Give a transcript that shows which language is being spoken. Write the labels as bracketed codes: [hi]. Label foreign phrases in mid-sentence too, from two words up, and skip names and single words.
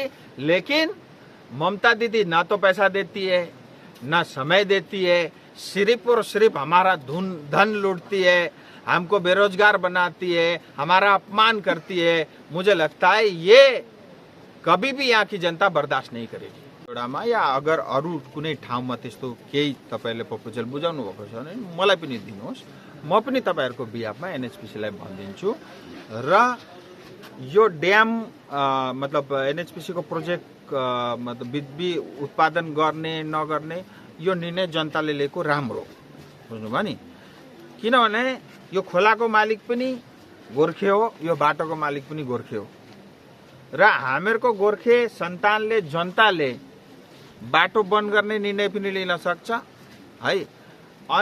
[hi] लेकिन ममता दीदी ना तो पैसा देती है ना समय देती है, सिर्फ और सिर्फ हमारा धन लूटती है, हमको बेरोजगार बनाती है, हमारा अपमान करती है। मुझे लगता है ये कभी भी यहाँ की जनता बर्दाश्त नहीं करेगी। [ne] या अगर अरू कुनै ठाउँमा त्यस्तो केही तपाईहरुले प्रपोजल बुझाउनु भएको छ भने मलाई पनि दिनुहोस्, म पनि तपाईहरुको बिहाफमा NHPC लाई भनिदिन्छु र यो ड्याम मतलब NHPC को प्रोजेक्ट मतलब बिजुली उत्पादन गर्ने नगर्ने यो निर्णय जनताले लिएको राम्रो, बुझ्नुभयो नि। किनभने यो खोलाको मालिक पनि गोर्खे हो, यो बाटोको मालिक पनि गोर्खे हो र हामीहरुको गोर्खे सन्तानले जनताले बाटो बन्द गर्ने निर्णय पनि लिन सक्छ है।